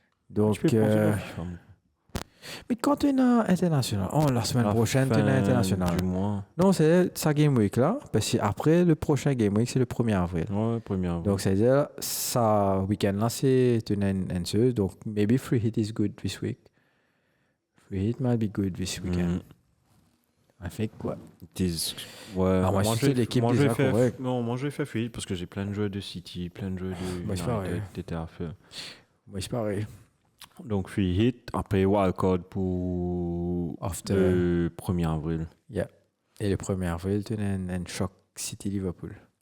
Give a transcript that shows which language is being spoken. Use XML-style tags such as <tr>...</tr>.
<fr>Donc, Tu peux penser à FIFA. mais quand tu es international, la semaine prochaine, tu es international. Du mois. Non, c'est sa game week là, parce qu'après le prochain game week, c'est le 1er avril. Ouais, première. Donc, c'est-à-dire, ça, week-end là, c'est une NCE.</fr> <en>Donc, maybe free hit is good this week. Free hit might be good this weekend. I think, quoi.</en> <fr>Ouais, moi, je suis l'équipe déjà correcte. Non, moi je vais faire free parce que j'ai plein de jeux de City, plein de jeux de Moi, c'est pareil. United à faire. Moi, c'est pareil. Donc free hit, après wildcard pour</fr> <en>After.</en> <fr>le 1er avril.</fr> <en>Yeah.</en> <fr>Et le 1er avril, tu as un choc City-Liverpool.</fr>